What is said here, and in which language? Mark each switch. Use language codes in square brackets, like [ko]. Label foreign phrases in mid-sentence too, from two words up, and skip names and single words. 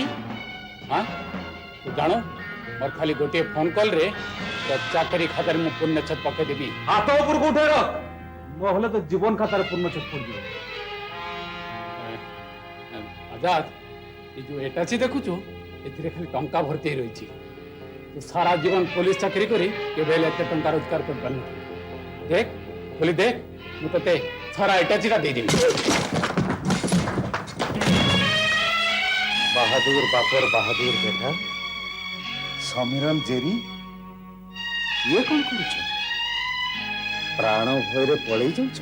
[or] ହଁ ତୁ ଜାଣ ମୋର ଖାଲି ଗୋଟିଏ ଫୋନ୍ କଲ୍ରେ ତୋ ଚାକରି ଖାତାରେ ମୁଁ ପୂର୍ଣ୍ଣଚ୍ଛେଦ ପକେଇଦେବି। ହାତ ଉପରକୁ ଉଠେଇ ରଖ, ନହେଲେ ତ ଜୀବନ ଖାତାରେ ପୂର୍ଣ୍ଣଚ୍ଛେଦ ପଡ଼ିଯିବ। ଆଜାଦ ଏ ଯୋଉ ଏଟାଚି ଦେଖୁଛୁ ଏଥିରେ ଖାଲି ଟଙ୍କା ଭର୍ତ୍ତି ହେଇ ରହିଛି। ତୁ ସାରା ଜୀବନ ପୋଲିସ ଚାକିରି କରି କେବେ ହେଲେ ଏତେ ଟଙ୍କା ରୋଜଗାର କରିପାରିନୁ। [hi] देख बोली देख [or] ମୁଁ ତତେ ସାରା ଏଟାଚିଟା ଦେଇଦେବି। ବାହାଦୁର ବାପର ବାହାଦୁର ବେଟା ସମୀରନ ଜେରି ଇଏ କଣ କରୁଛ? ପ୍ରାଣ ଭୟରେ ପଳେଇ ଯାଉଛ?